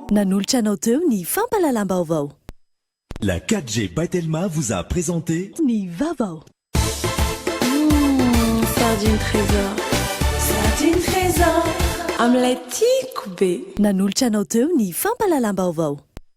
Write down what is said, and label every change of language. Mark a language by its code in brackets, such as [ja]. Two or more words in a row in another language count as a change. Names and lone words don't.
[mg] nanolotra anao teo ny fampalalam-baovao. [fr] La 4G Batelma vous a présenté [mg] Ni Vavao. Sardine trésor. Sardine trésor. Omelette kobe. Nanolotra anao teo ny fampalalam-baovao.